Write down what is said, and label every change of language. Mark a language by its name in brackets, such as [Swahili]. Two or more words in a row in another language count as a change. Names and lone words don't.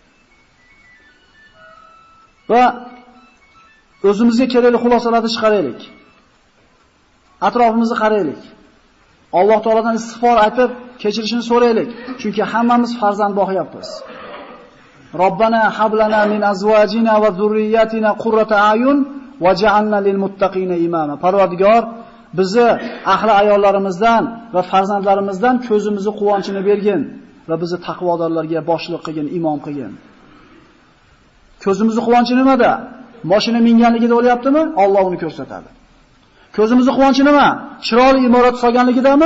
[Uzbek] Va o'zimizga kerakli xulosalarni chiqaraylik. Atrofimizni qaraylik. Alloh taoladan istig'for aytib, kechirishini so'raylik. Chunki hammamiz farzand boqyapmiz. [Arabic] ربنا هب لنا من أزواجنا وذرياتنا قرة أعين واجعلنا للمتقين إماما. [Uzbek] Parvardigor, bizni ahli ayollarimizdan va farzandlarimizdan ko'zimizni quvonchini bergin va bizni taqvodorlarga boshliq qilgin, imom qilgin. Ko'zimizni quvonchi nimada? Mashina minganligida o'lyaptimi? Alloh uni ko'rsatadi. Ko'zimizni quvonchi nima? Chiroyli imorat solganligidami?